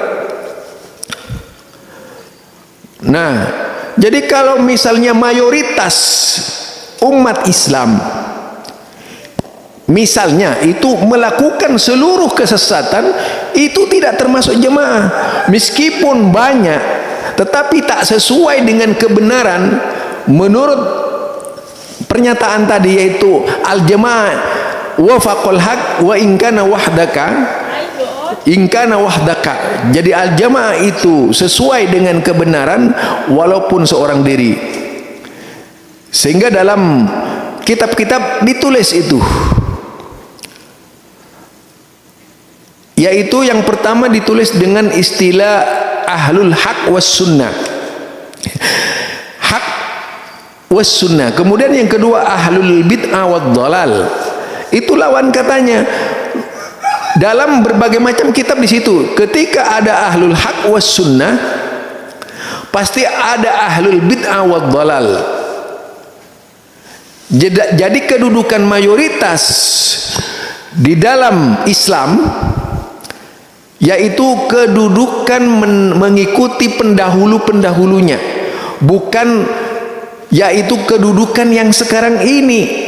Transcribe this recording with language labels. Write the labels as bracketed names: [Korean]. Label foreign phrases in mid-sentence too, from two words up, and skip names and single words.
[Indonesian] Nah, jadi kalau misalnya mayoritas umat Islam misalnya itu melakukan seluruh kesesatan, itu tidak termasuk jemaah. Meskipun banyak, tetapi tak sesuai dengan kebenaran menurut pernyataan tadi, yaitu [Arabic] al-jamaah wa faqal haq wa in kana wahdaka. [Indonesian] Jadi al-jamaah itu sesuai dengan kebenaran walaupun seorang diri. Sehingga dalam kitab-kitab ditulis itu, yaitu yang pertama ditulis dengan istilah [Arabic] ahlul haq was sunnah, haq was sunnah. [Indonesian] Kemudian yang kedua [Arabic] ahlul bid'ah wad dhalal, [Indonesian] itu lawan katanya. Dalam berbagai macam kitab di situ, ketika ada [Arabic] ahlul haq was sunnah, [Indonesian] pasti ada [Arabic] ahlul bid'ah wad dhalal. [Indonesian] Jadi kedudukan mayoritas di dalam Islam yaitu kedudukan mengikuti pendahulu-pendahulunya, bukan yaitu kedudukan yang sekarang ini.